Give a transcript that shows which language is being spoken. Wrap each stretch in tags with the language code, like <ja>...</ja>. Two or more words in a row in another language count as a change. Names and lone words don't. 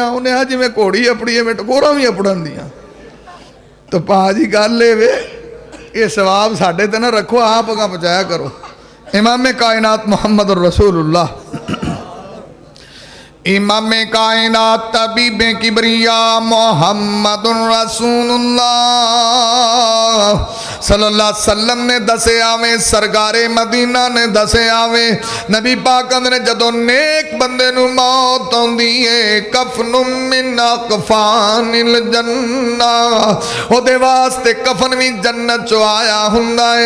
<pa>انہیں آ جویں گھوڑی اپڑی ایویں ٹکوراں بھی اپڑن دیاں۔ تو بھاجی گل وے، یہ ثواب ساڈے تے نہ رکھو، آپ اگاں پہنچایا کرو. امامِ کائنات محمد رسول اللہ، امامِ کائنات طبیبِ کبریا محمد رسول اللہ</pa> <ar>صلى الله عليه وسلم</ar> <pa>نے دسے آوے، سرکارِ مدینہ نے دسے آوے. نبی پاک نے جدوں نیک بندے نوں موت آؤندی ہے,</pa> <ar>كفن من أكفان الجنة,</ar> <pa>اودے واسطے کفن بھی جنت چوں آیا ہوندا ہے.</pa>